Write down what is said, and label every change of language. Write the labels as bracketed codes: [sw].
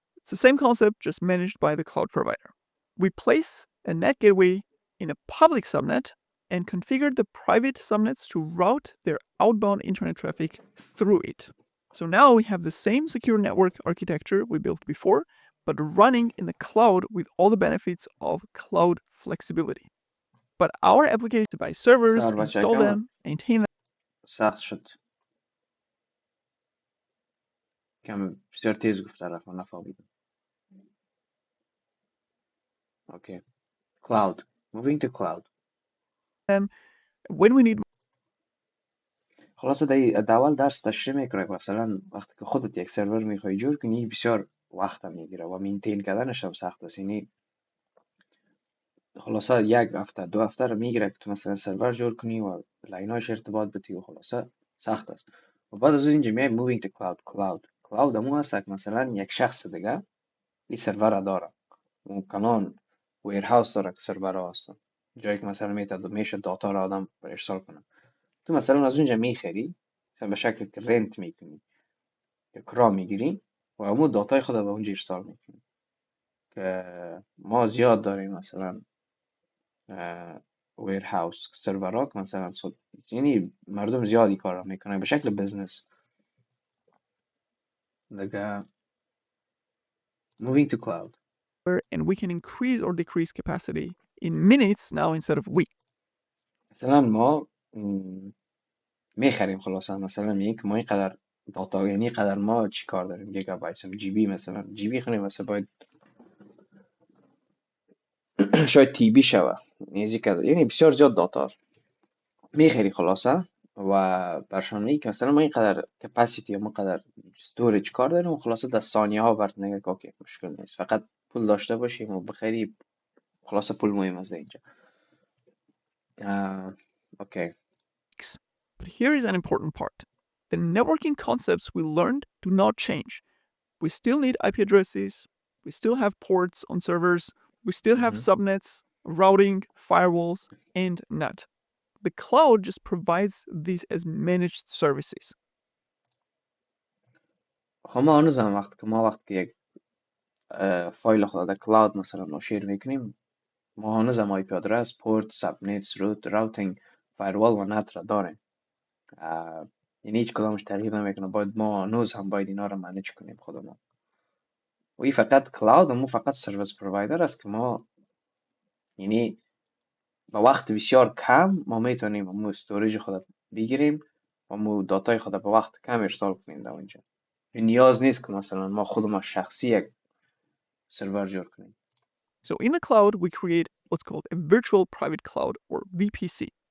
[en] It's the same concept, just managed by the cloud provider. We place a Net Gateway in a public subnet and configure the private subnets to route their outbound internet traffic through it. So now we have the same secure network architecture we built before, but running in the cloud with all the benefits of cloud flexibility. But our application to buy servers, [fa] صار بچه [en] install [fa] کم [en] them, maintain them. [fa] سخت شد کم بسیار تیز گفت طرف نفهمیدم. [en] Okay cloud moving to cloud. When we need [fa] خلاصه در اول درس تشریح میکنه که مثلا وقتی که خودت یک سرور میخوای جور کنی بسیار وقت میگیره و مینتین کردنش هم سخت است. یعنی خلاصه یک هفته دو هفته رو میگیره که تو مثلا سرور جور کنی و لایناش ارتباط بتی و خلاصه سخت است. و بعد از اینجا میای [en] moving to cloud [fa] همون هست که مثلا یک شخص دیگه این سرور را داره و کلان ویرهاوس داره که سرور ها هستن، جایی که مثلا میشه داتا را آدم ارسال کنه. تو مثلا از اونجا میخری مثلا به شکل که رنت میکنی یا کرا میگیری و همون داتای خود به اونجا ارسال میکنی. که ما زیاد داریم مثلا ویرهاوس سرورها که مثلا یعنی مردم زیادی کار را میکنن به شکل بزنس دیگه. [en] moving to cloud and we can increase or decrease capacity in minutes now instead of weeks. [fa] مثلا ما میخریم خلاصا مثلا میگه که ما اینقدر داتا یعنی قدر ما چی کار داریم گیگابایت جی بی مثلا جی بی خونیم مثلا باید شاید تی بی شوه یعنی بسیار زیاد داتا میخری خلاصه و برشان میگه که مثلا ما اینقدر کپاسیتی یا ما قدر استوریج کار داریم و خلاصه در ثانیه ها برات نگه که اوکی مشکل نیست فقط پول داشته باشیم و بخری. خلاصه پول مهم از اینجا. اوکی. [en] But here is an important part. The networking concepts we learned do not change. We still need IP addresses, we still have ports on servers, we still have subnets, routing, firewalls, and NAT. The cloud just provides these as managed services. [fa] ما هنوزم وقتی یک فایل خود در کلاود مثلا ما شیر میکنیم ما هنوزم آی پی آدرس، پورت، سبنیتس، راوتینگ، فایروال و نت را داریم. یعنی هیچ کدامش تغییر نمیکنه. ما هنوز هم باید اینا رو منیج کنیم خودمون. و این فقط کلاود و فقط سرویس پرووایدر است که ما یعنی با وقت بسیار کم ما میتونیم مو استوریج خود بگیریم و مو داتای خود با وقت کم ارسال کنیم در اونجا. نیاز نیست که مثلا ما خودمون شخصی یک سرور جور کنیم. [en] So in the cloud, we create what's called a virtual private cloud or VPC.